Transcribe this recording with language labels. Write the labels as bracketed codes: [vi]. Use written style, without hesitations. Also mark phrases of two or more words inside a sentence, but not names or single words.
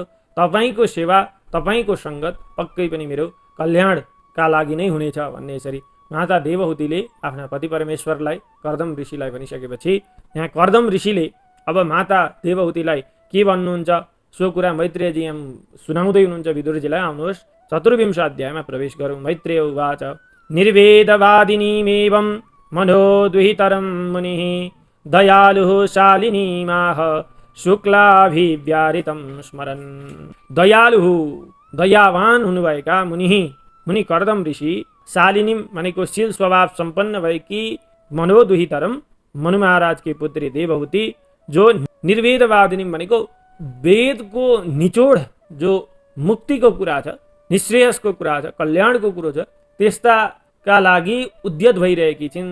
[ne] तपाईँको सेवा, तपाईँको सङ्गत पक्कै पनि मेरो कल्याणका लागि नै हुनेछ भन्ने यसरी माता देवहूतिले आफ्ना पति परमेश्वरलाई कर्दम ऋषिलाई भनिसकेपछि यहाँ कर्दम ऋषिले अब माता देवहूतिलाई के भन्नुहुन्छ सो कुरा मैत्रेयजी यहाँ सुनाउँदै हुनुहुन्छ विदुरजीलाई। आउनुहोस् चतुर्विंश अध्यायमा प्रवेश गरौँ। [sa] मैत्रेय उवाच निर्वेदवादिनीमेवं मनोद्विहितरं मुनिः दयालुः शालिनीमाह शुक्लाभिव्याहृतं स्मरन्। [ne] दयालुः दयावान हुनुभएका मुनि कर्दम ऋषि, शालिनी भनेको शील स्वभाव सम्पन्न भएकी, मनोदुहितरम मनु महाराजकी पुत्री देवहूति जो निर्वेदवादिनी भनेको वेदको निचोड जो मुक्तिको कुरा छ, निश्रेयसको कुरा छ, कल्याणको कुरो छ, त्यस्ताका लागि उद्यत भइरहेकी छिन्।